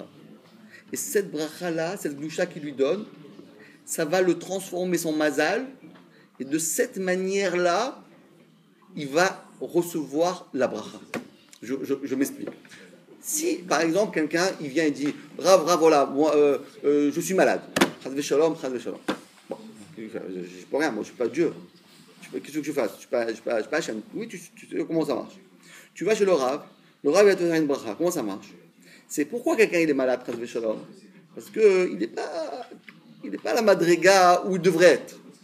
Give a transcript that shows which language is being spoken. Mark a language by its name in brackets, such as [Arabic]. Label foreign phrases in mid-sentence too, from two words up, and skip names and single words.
[French] Et cette bracha-là, cette gdoucha qu'il lui donne, ça va le transformer son mazal, et de cette manière-là, il va recevoir la bracha. Je m'explique. Si, par exemple, quelqu'un, il vient et dit « Rav, voilà, moi, je suis malade. [Hebrew] חס ושלום חס ושלום. [French] » Bon, je peux rien, moi, je ne suis pas Dieu. Qu'est-ce que je fasse? Je ne suis pas Hachem. Oui, tu sais comment ça marche. Tu vas chez le Rav va te faire une bracha. Comment ça marche? C'est pourquoi quelqu'un il est malade, [Hebrew] חס ושלום? [French] Parce qu'il n'est pas à la madriga où il devrait être.